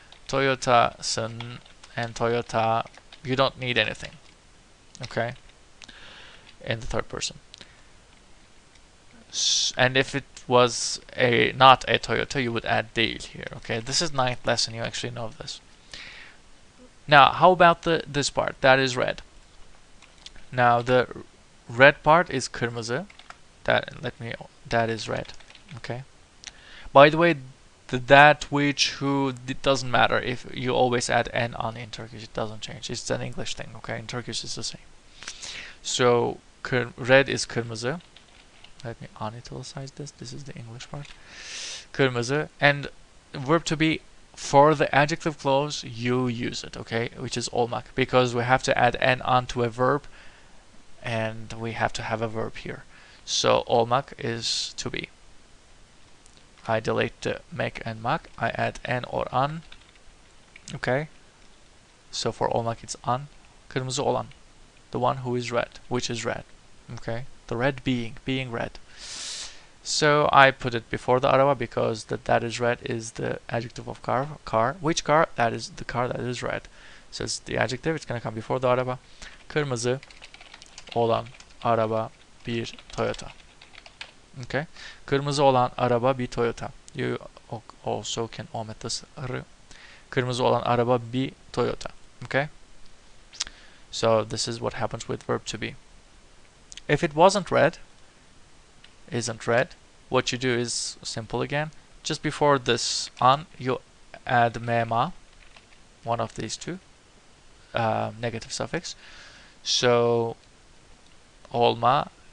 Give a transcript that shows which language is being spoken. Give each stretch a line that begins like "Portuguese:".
English: Toyota'sın and Toyota, you don't need anything. Okay? In the third person. And if it was not a Toyota, you would add değil here. Okay? This is 9th lesson, you actually know this. Now, how about this part? That is red. Now the red part is kırmızı. That is red. Okay. By the way, that, which, who, it doesn't matter. If you always add n on in Turkish, it doesn't change. It's an English thing. Okay, in Turkish it's the same. So red is kırmızı. Let me unitalicize this. This is the English part. Kırmızı, and verb to be. For the adjective clause, you use it, okay, which is olmak, because we have to add n onto a verb, and we have to have a verb here. So olmak is to be. I delete the mek and mak. I add n or an. Okay. So for olmak, it's an.
Turkish: Kırmızı olan,
English: the one who is red, which is red. Okay. The red being red. So I put it before the araba because that is red is the adjective of car. Which car? That is the car that is red. So it's the adjective. It's gonna come before the araba.
Turkish: Kırmızı olan araba bir Toyota. Okay. Kırmızı olan araba bir Toyota.
English: You also can omit this r.
Turkish: Kırmızı olan araba bir Toyota.
English: Okay. So this is what happens with verb to be. If it wasn't red, isn't red, what you do is simple again. Just before this an, you add mema, one of these two, negative suffix. So olma